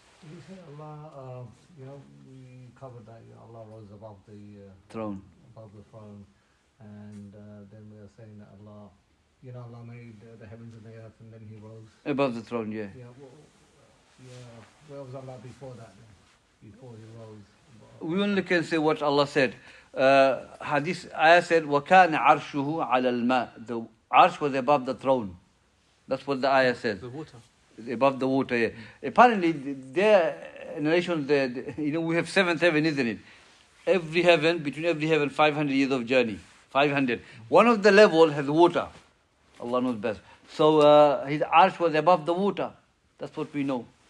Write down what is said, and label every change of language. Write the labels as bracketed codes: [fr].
[en] You say Allah, we covered that Allah rose above the Throne. And then we are saying that Allah, Allah made the heavens and the earth, and then He rose Above the throne, yeah. Where was Allah before that then? Before He rose? We only can say what Allah said. Hadith ayah said, [ar] وَكَانَ عَرْشُهُ عَلَى الْمَاءِ. [en] The arsh was above the throne. That's what the ayah said. The water. Above the water, yeah. Apparently, their narration, we have 7th heaven, isn't it? Between every heaven, 500 years of journey. 500. One of the level has water. Allah knows best. So his arsh was above the water. That's what we know.